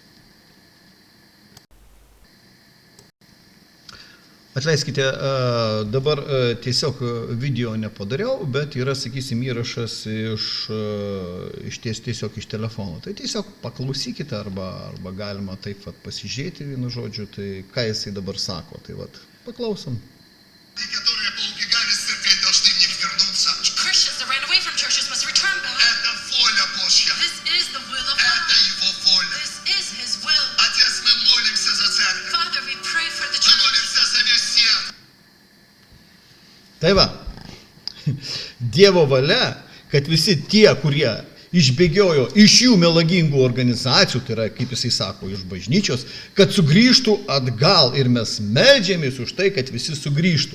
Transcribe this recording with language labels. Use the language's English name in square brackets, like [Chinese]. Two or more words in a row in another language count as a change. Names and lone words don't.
[Lithuanian] Atleiskite, dabar tiesiog video nepadariau, bet yra, sakysim, įrašas tiesiog iš telefono. Tai tiesiog paklausykite arba galima taip pasižiūrėti vienu žodžiu, tai ką jisai dabar sako. Tai paklausom. [English] Christians that ran away from churches must return back. This is the will of God. This is His will. Father, we pray for the church. [Lithuanian] Tai va, Dievo valia, kad visi tie, kurie išbėgiojo iš jų melagingų organizacijų, tai yra, kaip jisai sako, iš bažnyčios, kad sugrįžtų atgal ir mes meldžiamės už tai, kad visi sugrįžtų.